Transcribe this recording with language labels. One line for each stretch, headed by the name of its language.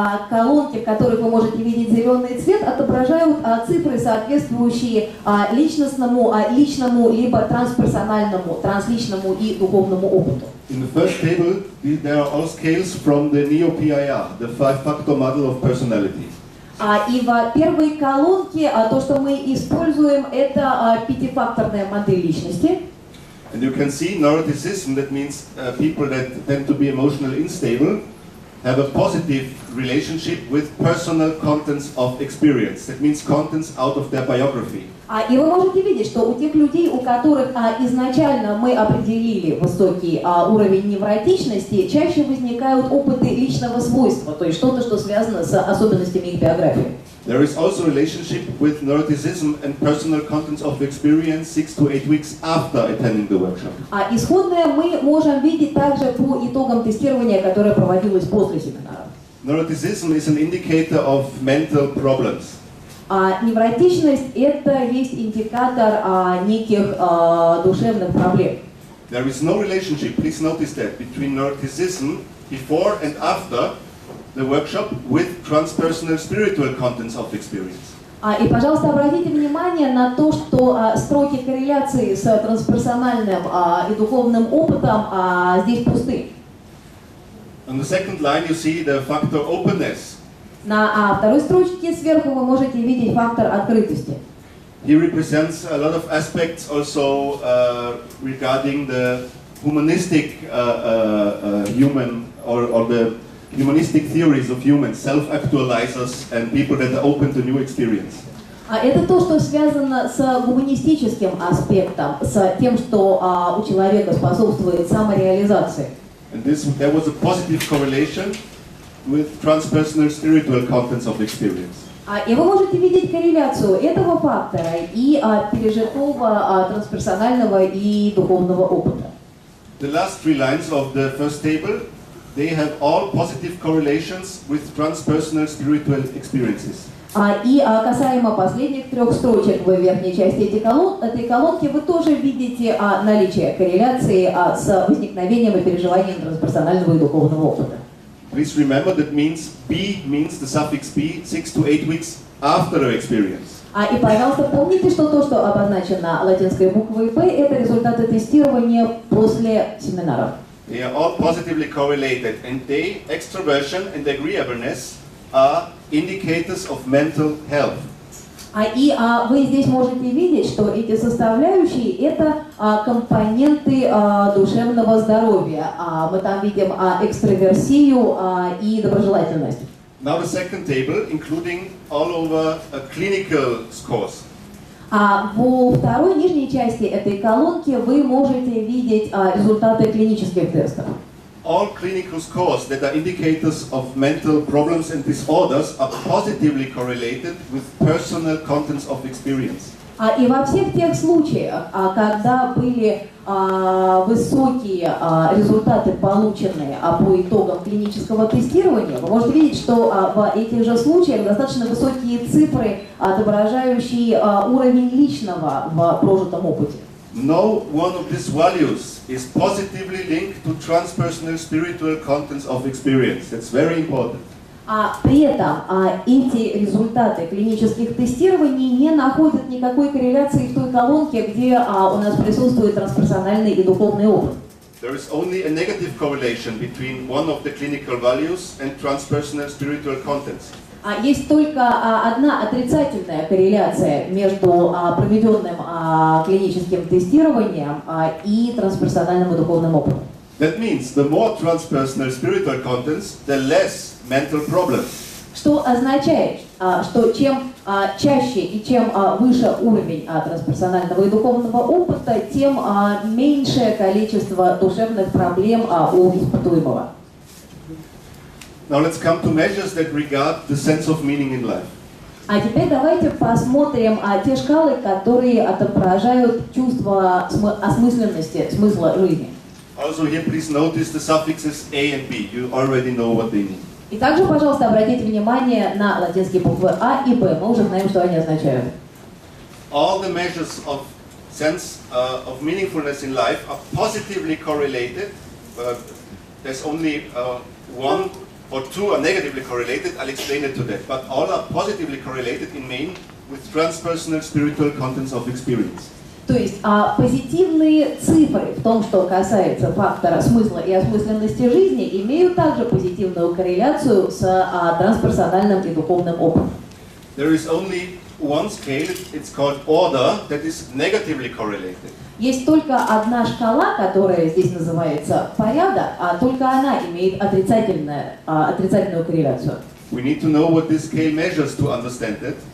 Russian: Колонки, в которых вы можете видеть зеленый цвет, отображают цифры, соответствующие личностному, личному, либо трансперсональному, трансличному и духовному опыту.
English: In the first table, there are all scales from the Neo-PIR, the 5-factor model of personality.
Russian: И в первой колонке то, что мы используем, это пятифакторная модель личности.
English: And you can see neuroticism, that means people that tend to be emotionally unstable, have a positive relationship with personal contents of experience. That means contents out of their biography.
Russian: И вы можете видеть, что у тех людей, у которых изначально мы определили высокий уровень невротичности, чаще возникают опыты личного свойства, то есть что-то, что связано с особенностями их биографии.
English: There is also a relationship with neuroticism and personal contents of experience 6 to 8 weeks after attending the workshop.
Russian: Исходное мы можем видеть также по итогам тестирования, которое проводилось после семинара.
English: Neuroticism is an indicator of mental problems.
Russian: Невротичность – это есть индикатор неких душевных проблем.
English: There is no relationship, please notice that, between neuroticism before and after the workshop with transpersonal spiritual contents of experience.
Russian: И, пожалуйста, обратите внимание на то, что строки корреляции с трансперсональным и духовным опытом здесь пусты.
English: On the second line you see the factor openness.
Russian: На второй строчке сверху вы можете видеть фактор открытости.
English: He represents a lot of aspects also regarding the humanistic human or the humanistic theories of humans, self-actualizers and people that are open to new experience.
Russian: Это то, что связано с гуманистическим аспектом, с тем, что у человека способствует самореализации.
English: And there was a positive correlation with transpersonal spiritual contents of experience.
Russian: И вы можете видеть корреляцию этого фактора и пережитого трансперсонального и духовного опыта.
English: The last 3 lines of the first table, they have all positive correlations with transpersonal spiritual experiences.
Russian: И касаемо последних 3 строчек в верхней части этой колонки, вы тоже видите наличие корреляции с возникновением и переживанием трансперсонального и духовного опыта.
English: Please remember that B means the suffix B 6 to 8 weeks after the experience.
Russian: И, пожалуйста, помните, что то, что обозначено латинской буквой P, это результаты тестирования после семинаров.
English: They are all positively correlated, and extroversion and agreeableness are indicators of mental health.
Russian: И вы здесь можете видеть, что эти составляющие – это компоненты душевного здоровья. Мы там видим экстраверсию и доброжелательность.
English: Now the second table, including all over clinical scores.
Russian: Во второй нижней части этой колонки вы можете видеть результаты клинических тестов.
English: All clinical scores that are indicators of mental problems and disorders are positively correlated with personal contents of experience.
Russian: И во всех тех случаях, когда были высокие результаты, полученные по итогам клинического тестирования, вы можете видеть, что в этих же случаях достаточно высокие цифры, отображающие уровень личного в прожитом опыте.
English: No one of these values is positively linked to transpersonal spiritual contents of experience. That's very important.
Russian: При этом эти результаты клинических тестирований не находят никакой корреляции в той колонке, где у нас присутствует трансперсональный и духовный опыт.
English: There is only a negative correlation between one of the clinical values and transpersonal spiritual contents.
Russian: Есть только одна отрицательная корреляция между проведенным клиническим тестированием и трансперсональным и духовным опытом.
English: That means the more transpersonal spiritual contents, the less mental problems.
Russian: Что означает, что чем чаще и чем выше уровень трансперсонального и духовного опыта, тем меньшее количество душевных проблем у испытуемого.
English: Now let's come to measures that regard the sense of meaning in life.
Russian: Теперь давайте посмотрим те шкалы, которые отображают чувство осмысленности, смысла жизни.
English: Also here please notice the suffixes A and B. You already know what they mean.
Russian: И также, пожалуйста, обратите внимание на латинские буквы А и Б. Мы уже знаем, что они означают.
English: All the measures of sense of meaningfulness in life are positively correlated. There's only one or two are negatively correlated. I'll explain it to that. But all are positively correlated in main with transpersonal spiritual contents of experience.
Russian: То есть позитивные цифры в том, что касается фактора смысла и осмысленности жизни, имеют также позитивную корреляцию с трансперсональным и духовным опытом.
English: There is only one scale, it's called order, that is negatively correlated.
Russian: Есть только одна шкала, которая здесь называется порядок, а только она имеет отрицательную корреляцию.
English: We need to know what this scale measures to understand it.